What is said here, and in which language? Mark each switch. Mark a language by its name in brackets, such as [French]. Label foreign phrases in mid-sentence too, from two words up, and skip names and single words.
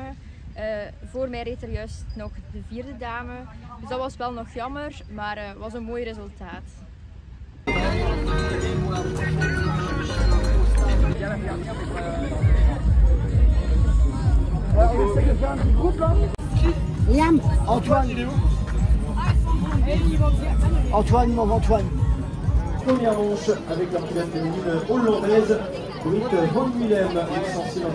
[Dutch] Voor mij reed er juist nog de 4e dame. Dus dat was wel nog jammer, maar het was een mooi resultaat. Liam, [French] Antoine. Antoine, mon Antoine. Première manche avec la pilote féminine hollandaise, Britt Van Willem, essentiellement.